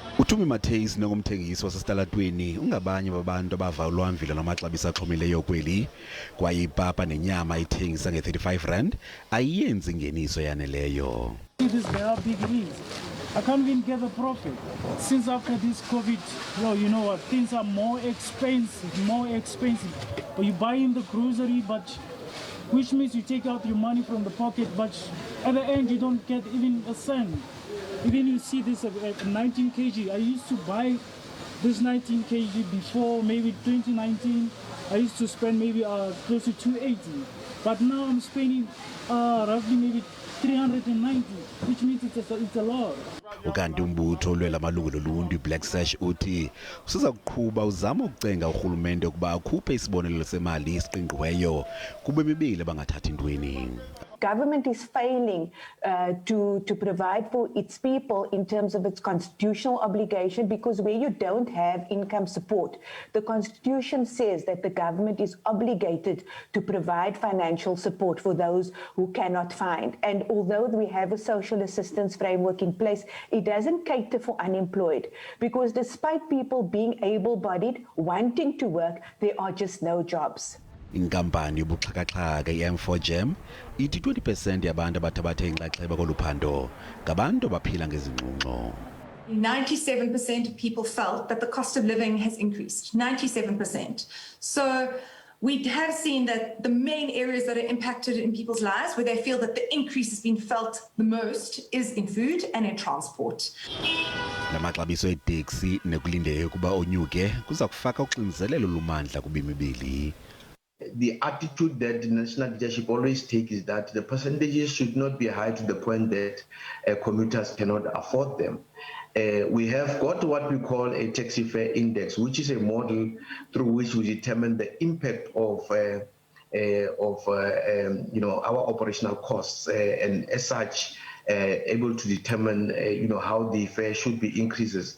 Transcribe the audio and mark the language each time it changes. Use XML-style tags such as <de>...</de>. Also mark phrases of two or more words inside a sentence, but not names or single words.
<xh>Uthumi Matheys nongumthengisi wasesitalatweni ungabanye babantu abava ulwamvila namaxabiso axhomileyo kweli kwaye ipapa nenyama ithengisa nge-R35 ayiyenzi ingeniso yaneleyo.</xh> <en>This is how big it is. I can't even get a profit. Since after this COVID, you know what, things are more expensive. But you buy in the grocery, but which means you take out your money from the pocket, but at the end you don't get even a cent. Even you see this at 19 kg. I used to buy this 19 kg before, maybe 2019. I used to spend maybe close to 280. But now I'm spending roughly maybe 390, which means it's a lot.</en> <xh>Ukanti umbutho olwela amalungelo oluntu Black Sash uthi usiza kuqhuba uzama ukucenga urhulumente ukuba akhuphe isibonelelo semali esiqingqiweyo kube mibili bangathathi ntweni.</xh> <en>Government is failing to provide for its people in terms of its constitutional obligation, because where you don't have income support, the Constitution says that the government is obligated to provide financial support for those who cannot find. And although we have a social assistance framework in place, it doesn't cater for unemployed, because despite people being able-bodied, wanting to work, there are just no jobs.</en> <xh>Inkampani yobuxhakaxhaka i-M4 Gem ithi 20% yabantu abathe inxaxheba kolu phando ngabantu abaphila ngezingxungxo.</xh> <en>97% of people felt that the cost of living has increased. 97%. So we have seen that the main areas that are impacted in people's lives, where they feel that the increase has been felt the most, is in food and in transport.</en> <xh>Namaxabiso eeTaxi nekulindeleke ukuba onyuke kuza kufaka uxinzelelo lumandla kubemibili.</xh> <en>The attitude that the national leadership always takes is that the percentages should not be high to the point that commuters cannot afford them. We have got what we call a taxi fare index, which is a model through which we determine the impact of our operational costs, and as such, able to determine how the fare should be increases.</en>